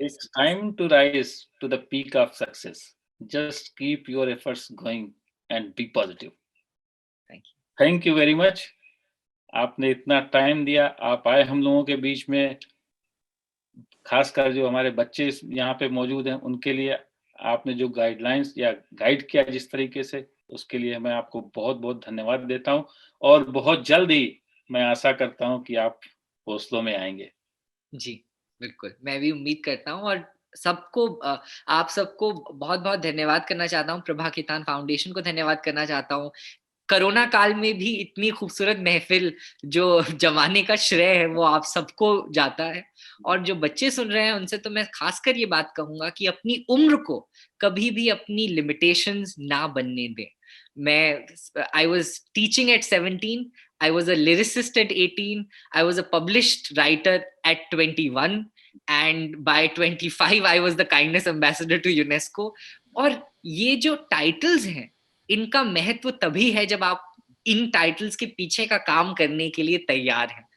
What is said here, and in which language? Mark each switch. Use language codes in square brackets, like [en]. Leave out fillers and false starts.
[en] takes time to rise to the peak of success. Just keep your efforts going and be positive. Thank you. Thank you very much. [hi] आपने इतना time दिया, आप आए हम लोगों के बीच में, खासकर जो हमारे बच्चे यहाँ पे मौजूद हैं उनके लिए आपने जो गाइडलाइंस या गाइड किया जिस तरीके से, उसके लिए मैं आपको बहुत बहुत धन्यवाद देता हूँ। और बहुत जल्द ही मैं आशा करता हूँ कि आप हौसलों में आएंगे। जी, बिल्कुल, मैं भी उम्मीद करता हूँ, और सबको आप सबको बहुत-बहुत धन्यवाद करना चाहता हूँ, प्रभा खेतान फाउंडेशन को धन्यवाद करना चाहता हूँ। कोरोना काल में भी इतनी खूबसूरत महफ़िल जो जमाने का श्रेय है वो आप सबको जाता है, और जो बच्चे सुन रहे हैं उनसे तो मैं खासकर ये बात कहूँगा कि अपनी उम्र को कभी भी अपनी लिमिटेशंस ना बनने दें। [en] I was teaching at 17, I was a lyricist at 18, I was a published writer at 21, and by 25 I was the kindness ambassador to UNESCO. [hi] और ये जो टाइटल्स हैं इनका महत्व तभी है जब आप इन टाइटल्स के पीछे का काम करने के लिए तैयार हैं।